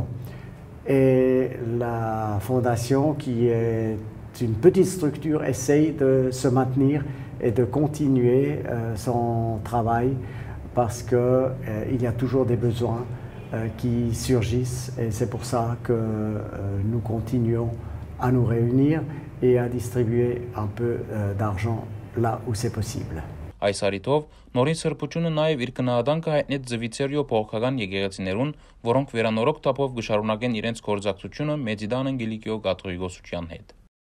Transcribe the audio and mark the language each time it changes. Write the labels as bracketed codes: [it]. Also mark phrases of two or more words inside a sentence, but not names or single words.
[fr] Et la fondation, qui est une petite structure, essaye de se maintenir et de continuer son travail parce qu'il y a toujours des besoins qui surgissent, et c'est pour ça que nous continuons à nous réunir et à distribuer un peu d'argent là où c'est possible. [hy] Այս առիթով նորին սրբությունը նաև իր գնահատանքը հայտնեց Զվիցերիո փողոքական եկեղեցիներուն, որոնք վերանորոգ թափով կշարունակեն իրենց գործակցությունը Մեծիդան Անգելիկիո կաթողիկոսության հետ։